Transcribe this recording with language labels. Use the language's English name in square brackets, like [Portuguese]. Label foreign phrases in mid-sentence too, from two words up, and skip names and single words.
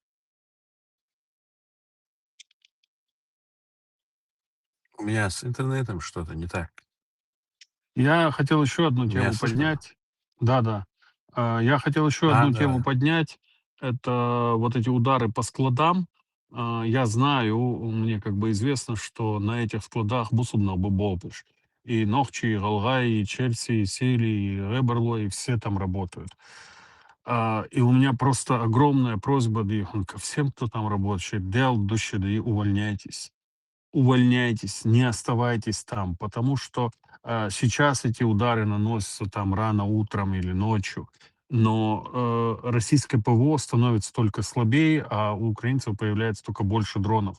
[Russian] У меня с интернетом что-то не так. Я хотел еще одну Меня тему слышно? поднять. Да-да. Я хотел еще А, одну тему да. поднять. Это вот эти удары по складам. Я знаю, мне как бы известно, что на этих складах бусубно бобопыш. И Нохчи, и Галгай, и Чельси, и Сили, и Реберло, и все там работают. И у меня просто огромная просьба ко всем, кто там работает. Дел, души, да и увольняйтесь, увольняйтесь, не оставайтесь там, потому что сейчас эти удары наносятся там рано утром или ночью, но российское ПВО становится только слабее, а у украинцев появляется только больше дронов.